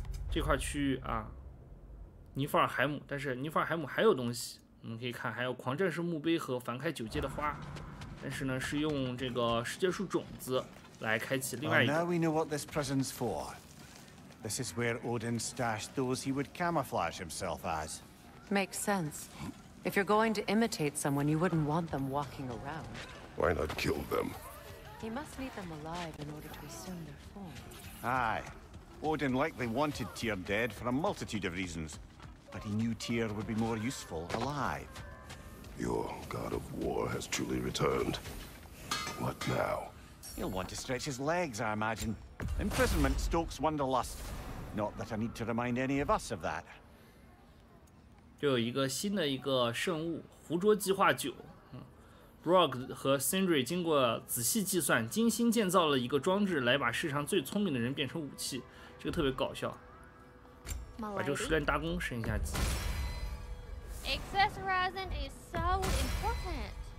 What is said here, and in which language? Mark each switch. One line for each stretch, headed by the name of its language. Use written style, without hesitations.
Chinese: 这块区域啊。尼弗尔海姆，但是尼弗尔海姆还有东西，我们可以看，还有狂战士墓碑和凡开9阶的花，但是呢是用这个世界树种子来开启另外一个。
English: Now we know what this prison's for. This is where Odin stashed those he would camouflage himself as. Makes sense. If you're going to imitate someone, you wouldn't want them walking around. Why not kill them? He must need them alive in order to assume their form. Aye. Odin likely wanted Tyr dead for a multitude of reasons. But he knew Tyr would be more useful alive. Your god of war has truly returned. What now? He'll want to stretch his legs, I imagine. Imprisonment stokes wanderlust. Not that I need to remind any of us of that.
Chinese: 就有一个新的一个圣物——糊捉计划9。Brog 和 Sindri 经过仔细计算，精心建造了一个装置，来把世上最聪明的人变成武器。这个特别搞笑。把这个熟练搭弓升一下级。
English: Accessorizing is so important.